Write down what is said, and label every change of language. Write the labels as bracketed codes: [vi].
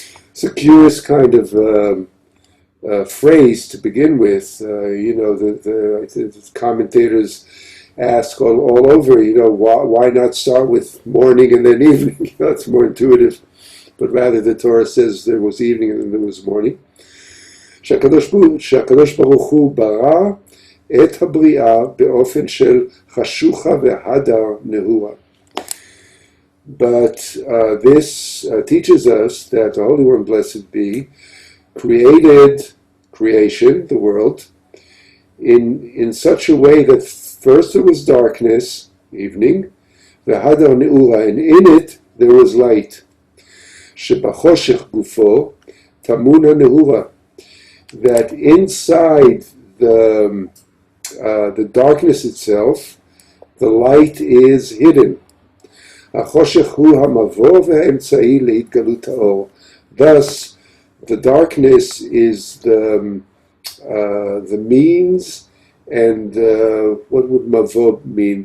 [en] It's a curious kind of phrase to begin with. The commentators ask all over, why not start with morning and then evening? It's more intuitive. But rather the Torah says there was evening and then there was morning. [he] שהקדוש ברוך הוא ברא את הבריאה באופן של חשוכה והדר נהורה. [en] But this teaches us that the Holy One, blessed be, created creation, the world, in such a way that first there was darkness, evening, [he] והדר נהורה, [en] and in it there was light. [he] שבחושך גופו טמון הנהורה, [en] that inside the darkness itself, the light is hidden. [he] החושך הוא המבוא והאמצעי להתגלות האור. [en] Thus, the darkness is the means and what would mavov mean?